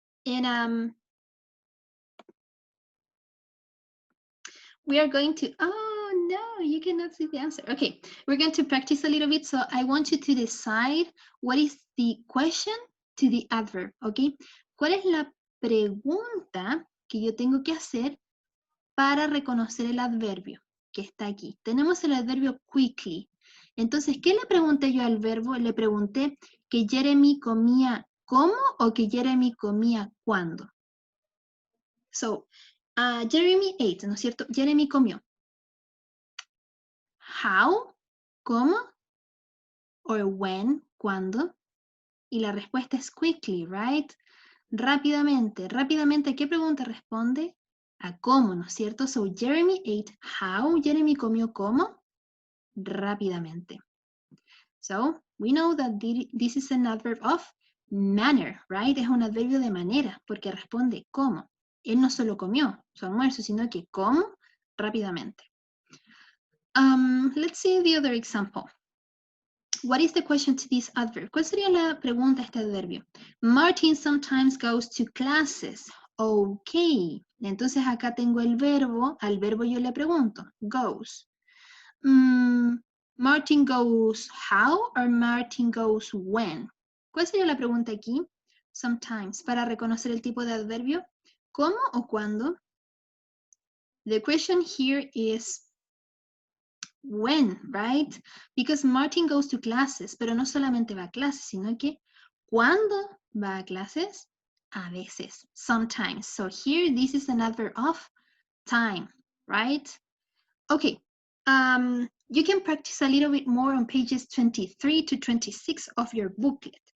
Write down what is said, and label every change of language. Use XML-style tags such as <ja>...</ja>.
<en>And we are going to, oh no, you cannot see the answer. Okay, we're going to practice a little bit. So I want you to decide what is the question to the adverb, okay?</en> <es>¿Cuál es la pregunta que yo tengo que hacer para reconocer el adverbio que está aquí? Tenemos el adverbio quickly. Entonces, ¿qué le pregunté yo al verbo? Le pregunté que Jeremy comía ¿cómo o que Jeremy comía cuándo?</es> <en>So, Jeremy ate,</en> <es>¿no es cierto? Jeremy comió.</es> <en>How, ¿cómo? Or when, ¿cuándo?</en> <es>Y la respuesta es quickly, right? Rápidamente. Rápidamente, ¿a qué pregunta responde? A cómo, ¿no es cierto?</es> <en>So, Jeremy ate how.</en> <es>Jeremy comió ¿cómo? Rápidamente.</es> <en>So, we know that this is an adverb of manner, right?</en> <es>Es un adverbio de manera, porque responde ¿cómo? Él no solo comió su almuerzo, sino que ¿cómo? Rápidamente.</es> <en>Let's see the other example. What is the question to this adverb?</en> <es>¿Cuál sería la pregunta a este adverbio?</es> <en>Martin sometimes goes to classes. Okay.</en> <es>Entonces acá tengo el verbo. Al verbo yo le pregunto. Goes.</es> <en>Martin goes how or Martin goes when?</en> <es>¿Cuál sería la pregunta aquí? Sometimes. Para reconocer el tipo de adverbio. ¿Cómo o cuándo?</es> <en>The question here is when, right? Because Martin goes to classes,</en> <es>pero no solamente va a clases, sino que ¿cuándo va a clases? A veces, sometimes.</es> <en>So here, this is an adverb of time, right? Okay, you can practice a little bit more on pages 23 to 26 of your booklet.</en>